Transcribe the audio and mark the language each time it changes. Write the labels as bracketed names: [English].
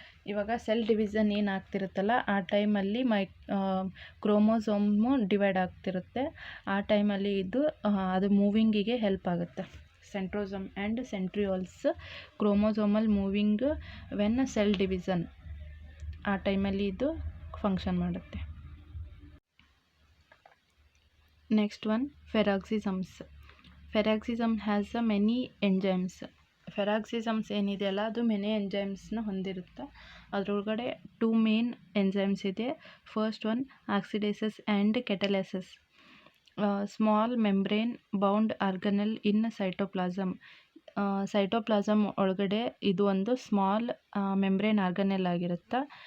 [Kannada] ಇವಾಗ cell division ಏನು ಆಗ್ತಿರುತ್ತಲ್ಲ ಆ ಟೈಮಲ್ಲಿ ಕ್ರೋಮೋಸೋಮು ಡಿವೈಡ್ ಆಗ್ತಿರುತ್ತೆ. ಆ ಟೈಮಲ್ಲಿ ಅದು ಮೂವಿಂಗಿಗೆ ಹೆಲ್ಪ್ ಆಗುತ್ತೆ. [English] centrosome and centrioles chromosomal moving when cell division, [Kannada] ಆ ಟೈಮಲ್ಲಿ ಇದು ಫಂಕ್ಷನ್ ಮಾಡುತ್ತೆ. [English] Next one peroxisomes. Ferroxism has many enzymes. [Kannada] ಫೆರಾಕ್ಸಿಸಮ್ಸ್ ಏನಿದೆಯಲ್ಲ ಅದು ಮೆನಿ ಎಂಜೈಮ್ಸ್ನ ಹೊಂದಿರುತ್ತೆ. ಅದರೊಳಗಡೆ 2 ಮೇನ್ ಎಂಜೈಮ್ಸ್ ಇದೆ. [English] First one oxidases and catalases. Small membrane bound organelle in cytoplasm. [Kannada] Cytoplasm ಒಳಗಡೆ ಇದು ಒಂದು ಸ್ಮಾಲ್ ಮೆಂಬ್ರೇನ್ ಆರ್ಗನೆಲ್ ಆಗಿರುತ್ತೆ.